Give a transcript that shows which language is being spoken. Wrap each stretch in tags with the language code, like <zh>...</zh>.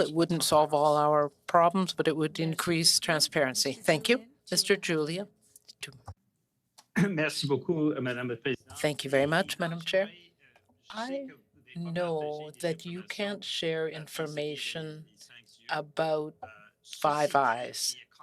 <en>It wouldn't solve all our problems, but it would increase transparency. Thank you. Mr. Julia.</en> <fr>Merci beaucoup, Madame la Présidente.</fr> <en>Thank you very much, Madam Chair. I know that you can't share information about Five Eyes.</en>